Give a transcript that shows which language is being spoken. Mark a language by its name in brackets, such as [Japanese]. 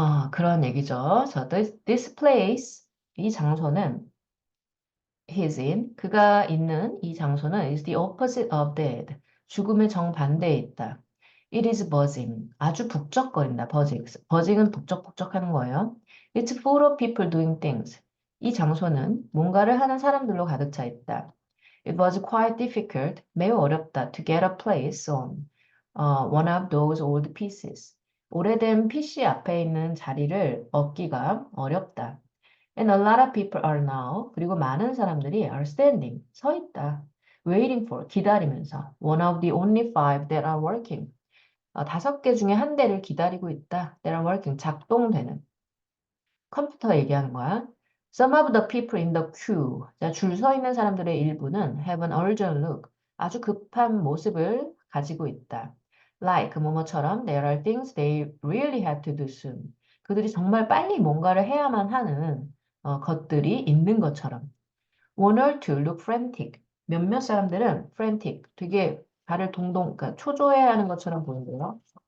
[Korean] 그런 얘기죠. [English] this place, 이 장소는 he's in, [Korean] 그가 있는 이 장소는 [English] is the opposite of dead. [Korean] 죽음의 정반대에 있다. [English] It is buzzing. [Korean] 아주 북적거린다. [English] buzzing. [Korean] buzzing은 북적북적 하는 거예요. [English] It's full of people doing things. [Korean] 이 장소는 뭔가를 하는 사람들로 가득 차 있다. [English] It was quite difficult. [Korean] 매우 어렵다. [English] To get a place on one of those old pieces. [Korean] 오래된 PC 앞에 있는 자리를 얻기가 어렵다. [English] And a lot of people are now. [Korean] 그리고 많은 사람들이 [English] are standing. [Korean] 서 있다. [English] Waiting for. [Korean] 기다리면서. [English] One of the only five that are working. [Korean] 5개 중에 한 대를 기다리고 있다. [English] That are working. [Korean] 작동되는. 컴퓨터 얘기하는 거야. [English] Some of the people in the queue. [Korean] 자, 줄 서 있는 사람들의 일부는 [English] have an urgent look. [Korean] 아주 급한 모습을 가지고 있다. [English] Like 뭐뭐처럼 there are things they really have to do soon. [Korean] 그들이 정말 빨리 뭔가를 해야만 하는 것들이 있는 것처럼. [English] One or two look frantic. [Korean] 몇몇 사람들은 [English] frantic. [Korean] 되게 발을 동동, 그러니까 초조해하는 것처럼 보이는데요.